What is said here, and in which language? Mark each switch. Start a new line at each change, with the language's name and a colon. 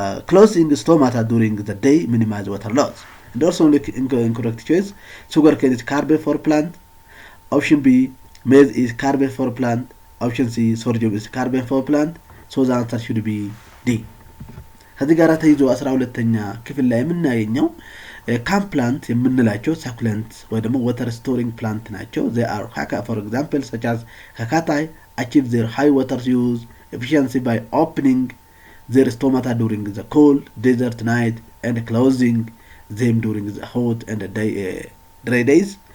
English: Closing stomata during the day minimize water loss. And also incorrect choice. Sugarcane is carbon for plant. Option B. Maize is carbon for plant. Option C. Sorghum is carbon for plant. So the answer should be D.
Amharic: ከዚህ ጋር ተይዞ 12ኛ ክፍል ላይ የምናገኘው ካም ፕላንት የምንላቸው ሳኩለንት ወይ ደግሞ ወተር ስቶሪንግ ፕላንት ናቸው።
English: they are for example such as cacti achieve their high water use efficiency by opening their stomata during the cold desert night and closing them during the hot and dry days.